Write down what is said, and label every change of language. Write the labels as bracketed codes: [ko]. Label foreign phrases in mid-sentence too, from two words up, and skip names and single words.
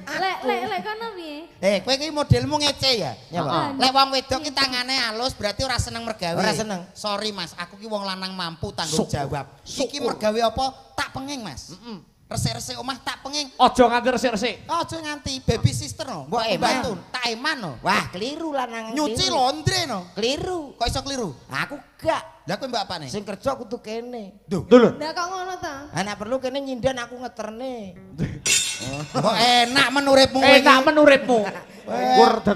[jv] Lek kono piye? Kowe iki modelmu ngece ya? Nyapa? Lek wong wedok ki tangane halus berarti ora seneng mergawe. Ora seneng. Sorry Mas, aku ki wong lanang mampu tanggung jawab. Iki Syukur. mergawe apa? Tak penging Mas. Resik-resik omah tak penging. Ojo nganti resik-resik. Aja nganti [en] baby sister [jv] no. Mbok eman. bantu, tak eman no. Wah, keliru lanang. Nyuci keliru. laundry no. Keliru. Kok iso keliru? Aku gak. Lah kowe mbak apane? Sing kerja kudu kene. Duh. Dulu. Lah kok ngono ta? Anak perlu kene nyindan aku ngeterne. Kok enak menuripmu kowe Enak iki? menurutmu. Kur dadi